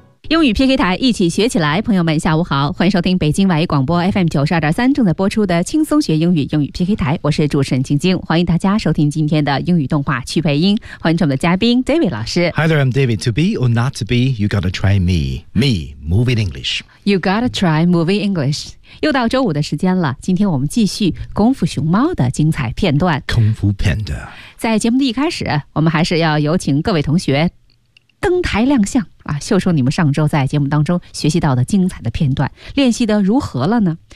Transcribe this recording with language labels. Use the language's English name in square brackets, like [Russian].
[Chinese] 英语 PK 台，一起学起来。朋友们下午好，欢迎收听北京外语广播 FM92.3 正在播出的轻松学英语，英语 PK 台，我是主持人晶晶，欢迎大家收听今天的英语动画趣配音，欢迎我们的嘉宾 David 老师。 [English] Hi there, I'm David. To be or not to be, you gotta try me. Me, Movie English. You gotta try Movie English. [Chinese] 又到周五的时间了，今天我们继续功夫熊猫的精彩片段。功夫 Panda. 在节目的一开始，我们还是要有请各位同学登台亮相啊，秀出你们上周在节目当中学习到的精彩的片段，练习的如何了呢？